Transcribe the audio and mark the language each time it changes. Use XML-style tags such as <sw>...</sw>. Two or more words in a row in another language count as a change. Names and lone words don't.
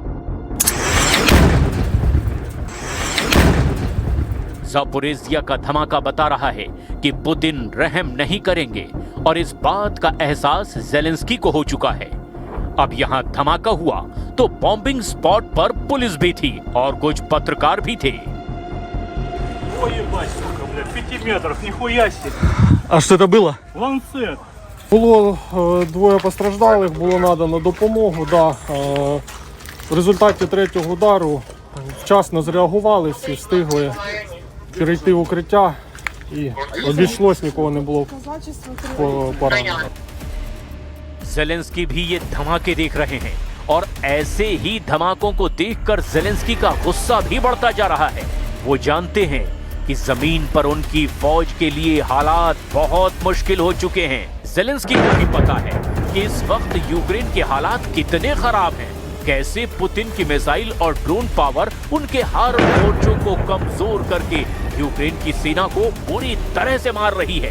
<hi>ज़ापोरिज़िया का धमाका बता रहा है कि पुतिन रहम नहीं करेंगे और इस बात का एहसास ज़ेलेंस्की को हो चुका है। अब यहाँ धमाका हुआ तो</hi> <en>bombing spot</en> <hi>पर पुलिस भी थी और कुछ पत्रकार भी थे।</hi> <ru>Ой, ебать, сука, блядь, 5 метров, нихуя себе.</ru> <uk>А що це було? Ланцет. Було 2 постраждалих, було надано допомогу. В результаті 3-го удару вчасно зреагували, всі встигли перейти в укриття і обійшлось, нікого не було поранено.</uk> <hi>ज़ेलेंस्की भी ये धमाके देख रहे हैं और ऐसे ही धमाकों को देखकर ज़ेलेंस्की का गुस्सा भी बढ़ता जा रहा है। वो जानते हैं कि जमीन पर उनकी फौज के लिए हालात बहुत मुश्किल हो चुके हैं। ज़ेलेंस्की को भी पता है कि इस वक्त यूक्रेन के हालात कितने खराब हैं, कैसे पुतिन की मिसाइल और</hi> <en>drone power</en> <hi>उनके हर मोर्चों को कमजोर करके यूक्रेन की सेना को बुरी तरह से मार रही है।</hi>